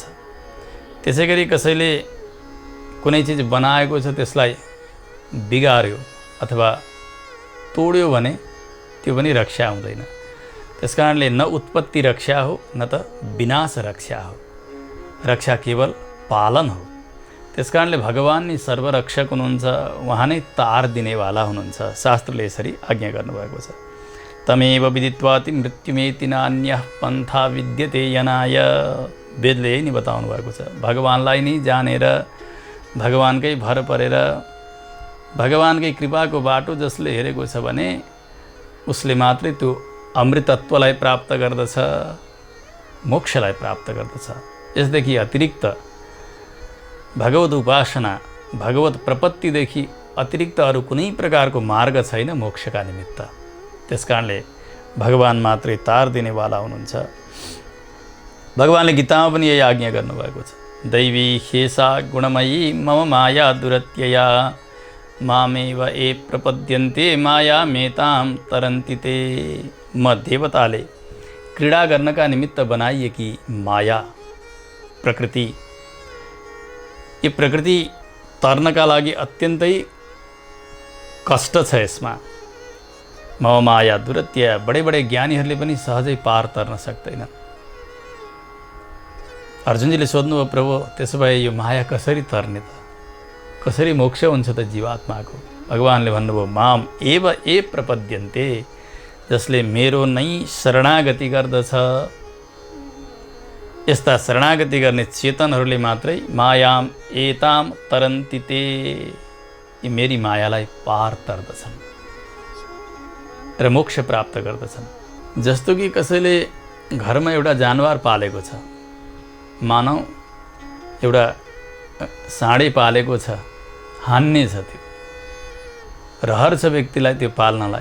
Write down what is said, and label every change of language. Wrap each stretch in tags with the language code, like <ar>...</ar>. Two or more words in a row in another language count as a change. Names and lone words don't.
<ne>त्यसै गरी कसैले कुनै चिज बनाएको छ त्यसलाई बिगार्यो अथवा तोड्यो भने त्यो पनि रक्षा हुँदैन। त्यसकारणले न उत्पत्ति रक्षा हो न त विनाश रक्षा हो। रक्षा केवल पालन हो। त्यसकारणले भगवान नै सर्वरक्षक हुनुहुन्छ। उहाँ नै तार दिनेवाला हुनुहुन्छ। शास्त्रले यसरी आज्ञा गर्नुभएको छ।</ne> <sa>तमेव विदित्वाति मृत्युमेति नान्यः पन्था विद्यते यनाय।</sa> <ne>वेदले यही नै बताउनु भएको छ। भगवानलाई नै जानेर, भगवानकै भर परेर, भगवानकै कृपाको बाटो जसले हेरेको छ भने उसले मात्रै त्यो अमृतत्वलाई प्राप्त गर्दछ, मोक्षलाई प्राप्त गर्दछ। यसदेखि अतिरिक्त भगवत उपासना, भगवत प्रपत्तिदेखि अतिरिक्त अरू कुनै प्रकारको मार्ग छैन मोक्षका निमित्त। त्यसकारणले भगवान मात्रै तार दिनेवाला हुनुहुन्छ। भगवानले गीतामा पनि यही आज्ञा गर्नुभएको छ,</ne> <sa>दैवी हेसा गुणमयी मम माया दुरत्यया मामेव ए प्रपद्यन्ते माया मेताम तरन्ति ते।</sa> <ne>म देवताले क्रीडा गर्नका निमित्त बनाइएकी माया प्रकृति, यो प्रकृति तर्नका लागि अत्यन्तै कष्ट छ यसमा।</ne> <sa>मम माया दुरत्यया,</sa> <ne>बडे बडे ज्ञानीहरूले पनि सहजै पार तर्न सक्दैनन्। अर्जुनजीले सोध्नुभयो, प्रभु त्यसो भए यो माया कसरी तर्ने त, कसरी मोक्ष हुन्छ त जीवात्माको? भगवानले भन्नुभयो,</ne> <sa>माम एव ए प्रपद्यन्ते,</sa> <ne>जसले मेरो नै शरणागति गर्दछ, यस्ता शरणागति गर्ने चेतनहरूले मात्रै</ne> <sa>मायाम एताम तरन्ति ते,</sa> <ne>यी मेरी मायालाई पार तर्दछन् र मोक्ष प्राप्त गर्दछन्। जस्तो कि कसैले घरमा एउटा जानवर पालेको छ, मानौ एउटा साँडे पालेको छ, हान्ने छ, त्यो रहर छ व्यक्तिलाई त्यो पाल्नलाई।</ne>